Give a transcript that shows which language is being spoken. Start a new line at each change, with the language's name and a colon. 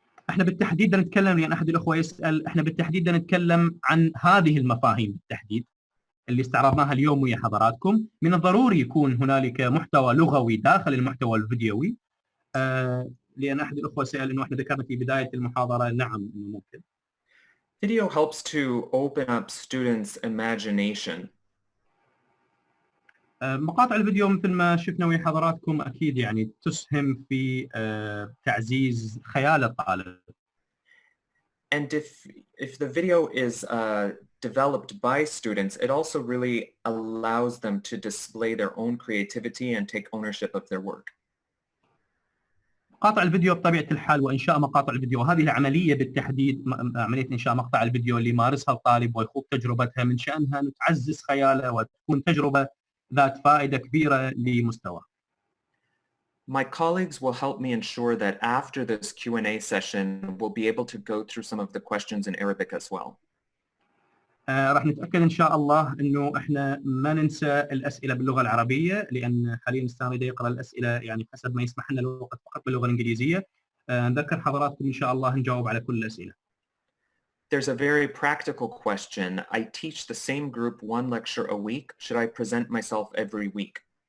Arabic: احنا بالتحديد نتكلم، لان احد الاخوه يسال، احنا بالتحديد نتكلم عن هذه المفاهيم بالتحديد اللي استعرضناها اليوم ويا حضراتكم. من الضروري يكون هنالك محتوى لغوي داخل المحتوى الفيديوي، لان احد الاخوه سال انه احنا ذكرنا في بدايه المحاضره نعم انه ممكن.
English: Video helps to open up students' imagination.
Arabic: مقاطع الفيديو مثل ما شفنا ويا حضراتكم اكيد يعني تسهم في تعزيز خيال الطالب.
English: And if the video is developed by students, it also really allows them to display their own creativity and take ownership of their work.
Arabic: مقاطع الفيديو بطبيعة الحال وإنشاء مقاطع الفيديو، هذه العملية بالتحديد عملية إنشاء مقطع الفيديو اللي يمارسها الطالب ويخوض تجربتها، من شأنها أن تعزز خياله وتكون تجربة ذات فائدة كبيرة لمستواه.
English: My colleagues will help me ensure that after this Q&A session, we'll be able to go through some of the questions in Arabic as well.
Arabic: راح نتأكد إن شاء الله إنه إحنا ما ننسى الأسئلة باللغة العربية، لأن حاليا الأستاذ يقرأ الأسئلة يعني حسب ما يسمح لنا الوقت فقط باللغة الإنجليزية. نذكر حضراتكم إن شاء الله نجاوب على كل الأسئلة.
English: There's a very practical question. I teach the same group one lecture a week. Should I present myself every week?